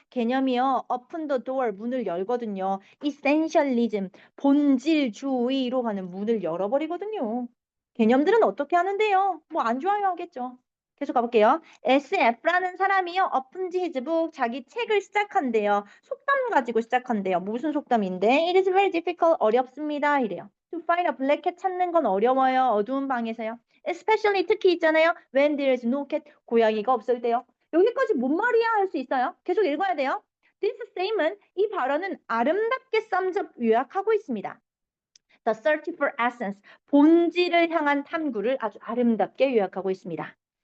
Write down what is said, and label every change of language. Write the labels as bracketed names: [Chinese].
[Korean] 개념이요. [English] open the door. [Korean] 문을 열거든요. [English] essentialism. [Korean] 본질주의로 가는 문을 열어버리거든요. 개념들은 어떻게 하는데요? 뭐 안 좋아요 하겠죠. 계속 가볼게요. SF라는 사람이요. [English] opened his book. [Korean] 자기 책을 시작한대요. 속담 가지고 시작한대요. 무슨 속담인데? [English] It is very difficult. [Korean] 어렵습니다. 이래요. [English] To find a black cat [Korean] 찾는 건 어려워요. 어두운 방에서요. Especially 특히 있잖아요. [English] When there is no cat. [Korean] 고양이가 없을 때요. 여기까지 뭔 말이야 할 수 있어요. 계속 읽어야 돼요. [English] This statement, [Korean] 이 발언은 아름답게 썸접 요약하고 있습니다. [English] The search for essence, [Korean] 본질을 향한 탐구를 아주 아름답게 요약하고 있습니다.